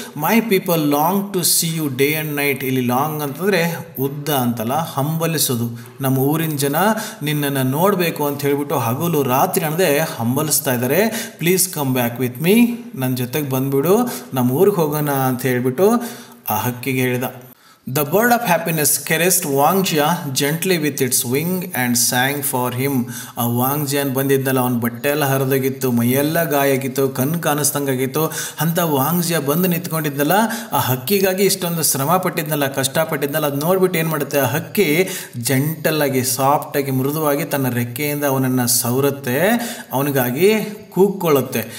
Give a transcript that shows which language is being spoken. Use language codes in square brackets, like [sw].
[en] My people long to see you day and night. [kn] ಇಲ್ಲಿ long ಅಂತಂದರೆ ಉದ್ದ ಅಂತಲ್ಲ, ಹಂಬಲಿಸೋದು. ನಮ್ಮ ಊರಿನ ಜನ ನಿನ್ನನ್ನು ನೋಡಬೇಕು ಅಂತ ಹೇಳಿಬಿಟ್ಟು ಹಗಲು ರಾತ್ರಿ ಅನ್ನದೆ ಹಂಬಲಿಸ್ತಾ ಇದ್ದಾರೆ. [en] please come back with me, [kn] ನನ್ನ ಜೊತೆಗೆ ಬಂದುಬಿಡು, ನಮ್ಮ ಊರಿಗೆ ಹೋಗೋಣ ಅಂತ ಹೇಳಿಬಿಟ್ಟು ಆ ಹಕ್ಕಿಗೆ ಹೇಳಿದ. [en] The bird of happiness caressed Wangjia gently with its wing and sang for him. [kn] ಆ ವಾಂಗ್ಜಿಯಾನ್ ಬಂದಿದ್ದಲ್ಲ, ಅವನ ಬಟ್ಟೆ ಎಲ್ಲ ಹರಿದೋಗಿತ್ತು, ಮೈಯೆಲ್ಲ ಗಾಯ ಆಗಿತ್ತು, ಕಣ್ಣು ಕಾಣಿಸ್ದಂಗಾಗಿತ್ತು. ಅಂಥ ವಾಂಗ್ಜಿಯಾ ಬಂದು ನಿಂತ್ಕೊಂಡಿದ್ದಲ್ಲ, ಆ ಹಕ್ಕಿಗಾಗಿ ಇಷ್ಟೊಂದು ಶ್ರಮ ಪಟ್ಟಿದ್ನಲ್ಲ, ಕಷ್ಟಪಟ್ಟಿದ್ನಲ್ಲ, ಅದು ನೋಡ್ಬಿಟ್ಟು ಏನು ಮಾಡುತ್ತೆ, ಆ ಹಕ್ಕಿ ಜೆಂಟಲ್ಲಾಗಿ ಸಾಫ್ಟಾಗಿ ಮೃದುವಾಗಿ ತನ್ನ ರೆಕ್ಕೆಯಿಂದ ಅವನನ್ನು ಸವರುತ್ತೆ, ಅವನಿಗಾಗಿ ಕೂಗ್ಕೊಳ್ಳುತ್ತೆ.